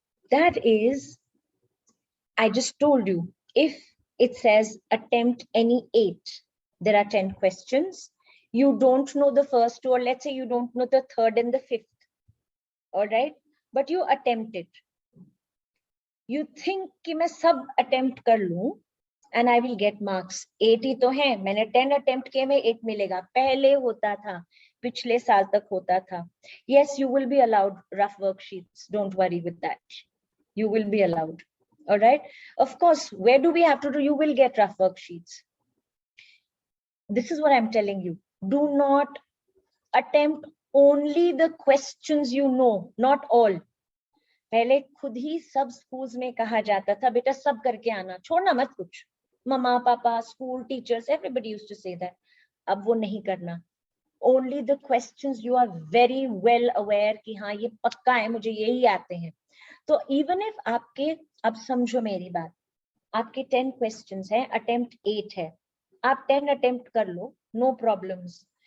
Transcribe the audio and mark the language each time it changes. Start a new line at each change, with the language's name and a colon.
English: That is, I just told you, if it says attempt any 8, there are 10 questions. You don't know the first two, or let's say you don't know the third and the fifth. All right, but you attempt it. You think
Hindi: कि मैं सब attempt कर लूं
English: and I will get marks.
Hindi: 8 ही तो है, मैंने 10 attempt किए, मैं 8 मिलेगा. पहले होता था, पिछले साल तक होता था.
English: Yes, you will be allowed rough worksheets. Don't worry with that. You will be allowed. All right. Of course, where do we have to do? You will get rough worksheets. This is what I'm telling you. Do not attempt only the questions you know, not all.
Hindi: पहले खुद ही सब schools में कहा जाता था, बेटा सब करके आना, छोड़ना मत कुछ. मम्मा पापा, school teachers,
English: everybody used to say that.
Hindi: अब वो नहीं करना.
English: Only the questions you are very well aware
Hindi: कि हाँ ये पक्का है, मुझे यही आते हैं. तो
English: even if
Hindi: आपके, अब समझो मेरी बात, आपके 10 questions हैं, attempt 8 है, आप 10 attempt कर लो,
English: no problems.